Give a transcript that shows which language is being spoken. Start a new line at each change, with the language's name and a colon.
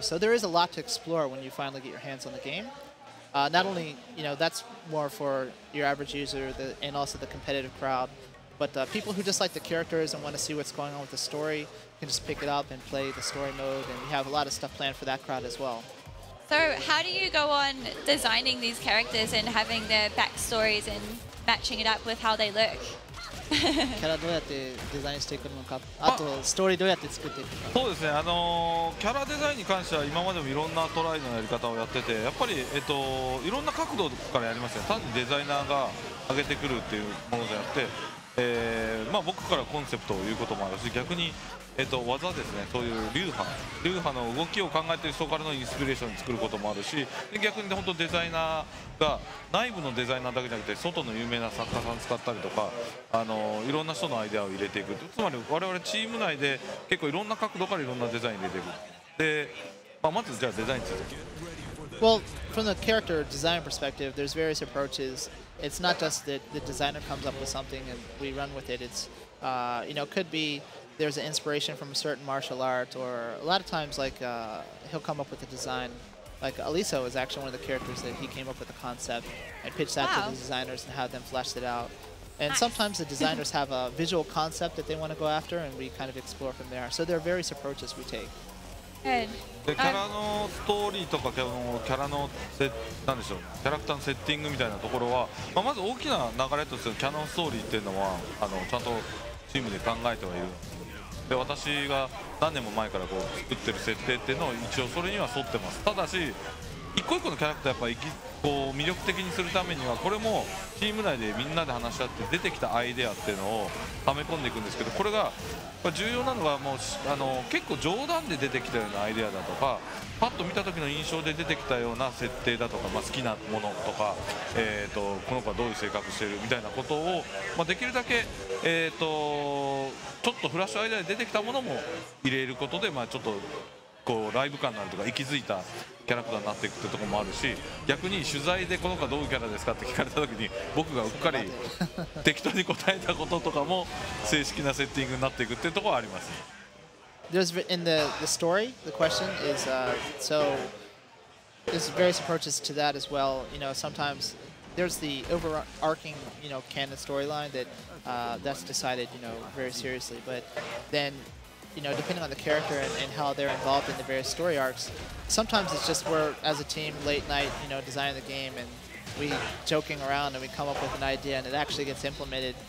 English: So there is a lot to explore when you finally get your hands on the game. Not only, you know, that's more for your average user and also the competitive crowd, but people who just like the characters and want to see what's going on with the story can just pick it up and play the story mode, and we have a lot of stuff planned for that crowd as well. So how do you go on designing these characters and having their backstories and matching it up with how they look?
Japanese: キャラどうやってデザインしていくのか、あとストーリーどうやって作っていくか。そうですね、キャラデザインに関しては今までもいろんなトライのやり方をやってて、やっぱり、いろんな角度からやりますね。単にデザイナーが上げてくるっていうものじゃなくて、まあ、僕からコンセプトを言うこともあるし、逆に、技ですね、そういう流派の動きを考えている人からのインスピレーションに作ることもあるし、で逆に本当デザイナーが内部のデザイナーだけじゃなくて外の有名な作家さん使ったりとか、いろんな人のアイデアを入れていく。つまり我々チーム内で結構いろんな角度からいろんなデザイン入れていく。で、まずじゃあデザインについて。
English: Well, from the character design perspective, there's various approaches. It's not just that the designer comes up with something and we run with it. It's, you know, could be there's an inspiration from a certain martial art, or a lot of times, like, he'll come up with a design. Like, Aliso is actually one of the characters that he came up with a concept and pitched that to the designers and had them flesh it out. And sometimes the designers have a visual concept that they want to go after, and we kind of explore from there. So there are various approaches we take. Good.
Japanese: でキャラのストーリーとかキャラのなんでしょう、キャラクターのセッティングみたいなところは、まず大きな流れとしてのキャノンストーリーっていうのはちゃんとチームで考えてはいる。で私が何年も前からこう作ってる設定っていうのを一応それには沿ってます。ただし一個一個のキャラクターやっぱりこう魅力的にするためにはこれもチーム内でみんなで話し合って出てきたアイデアっていうのをはめ込んでいくんですけど、これが重要なのがもう結構冗談で出てきたようなアイデアだとか、パッと見た時の印象で出てきたような設定だとか、好きなものとか、この子はどういう性格しているみたいなことを、できるだけ、ちょっとフラッシュアイデアで出てきたものも入れることで、ちょっとこうライブ感のあるとか息づいたキャラクターになっていくってところもあるし、逆に取材でこの子はどういうキャラですかって聞かれた時に僕がうっかり適当に答えたこととかも正式なセッティングになっていくっていうところはあります。
English: There's in the story, the question is so there's various approaches to that as well. You know, sometimes there's the overarching, you know, canon storyline that that's decided, you know, very seriously. But then, you know, depending on the character and how they're involved in the various story arcs, sometimes it's just we're as a team late night, you know, designing the game and we joking around and we come up with an idea and it actually gets implemented.